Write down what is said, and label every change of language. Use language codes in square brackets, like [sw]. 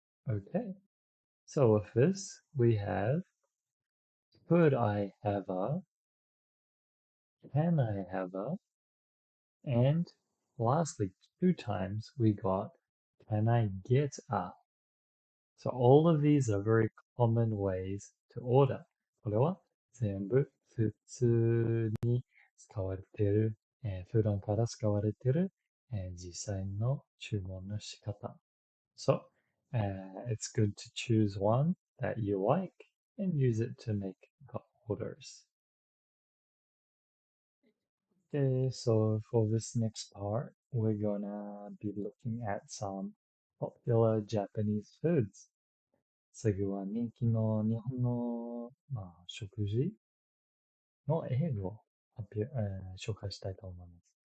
[en] Okay, so with this, we have could I have a, can I have a, and lastly, two times we got can I get a. So all of these are very common ways to order. [ja] これは全部普通に使われている、普段から使われている、実際の注文の仕方。 [en] So, it's good to choose one that you like and use it to make the orders. Okay, so for this next part, we're gonna be looking at some popular Japanese foods. [ja] 次は人気の日本の、食事の英語を紹介したいと思います。